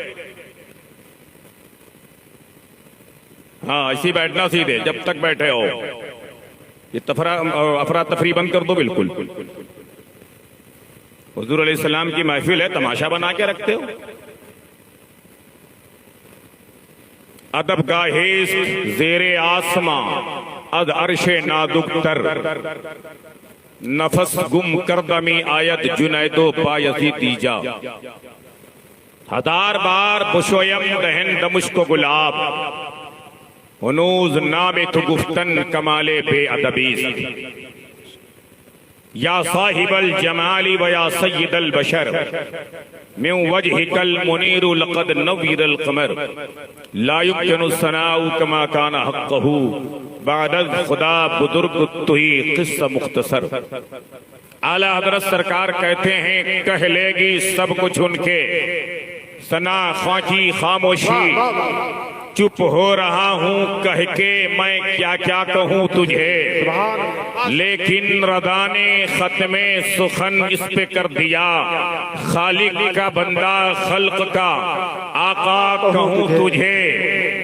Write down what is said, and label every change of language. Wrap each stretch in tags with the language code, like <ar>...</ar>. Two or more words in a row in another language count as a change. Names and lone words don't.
<ur>ہاں ایسی بیٹھنا سیدھے جب تک بیٹھے ہو۔ یہ افراتفری بند کر دو بالکل۔ حضور علیہ السلام کی محفل ہے، تماشا بنا کے رکھتے ہو۔</ur> <fa>ادب گاہیست زیر آسماں از عرش نادک تر، نفس گم کردمی آیت جنید و بایزی دیجا، ہزار بار بشویم دہن دمشق و گلاب، ہنوز نام تو گفتن کمال بے ادبیست،</fa> <ar>یا صاحب الجمال و یا سید البشر من وجهك المنیر لقد نویر القمر، لا يمكن الثناء كما كان حقه</ar> <fa>بعد خدا بزرگ تہی قصہ مختصر۔</fa> <ur>اعلیٰ حضرت سرکار کہتے ہیں کہہ لے گی سب کچھ ان کے، ثنا خواجی خاموشی، چپ ہو رہا ہوں کہہ کے میں کیا کیا کہوں تجھے، لیکن رضا نے ختم سخن اس پہ کر دیا، خالق کا بندہ خلق کا آقا کہوں تجھے۔</ur>